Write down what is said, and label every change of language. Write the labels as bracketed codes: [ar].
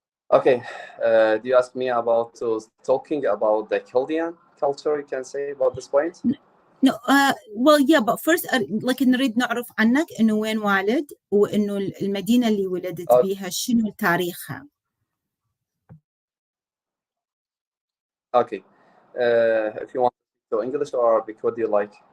[en] Okay, do you ask me about talking about the Chaldean culture, you can say, about this point? No, well, yeah, but first, [ar] لكن نريد نعرف عنك إنه وين والد وإنه المدينة اللي ولدت بيها شنو تاريخها. [en] Okay, if you want to English or Arabic, what do you like?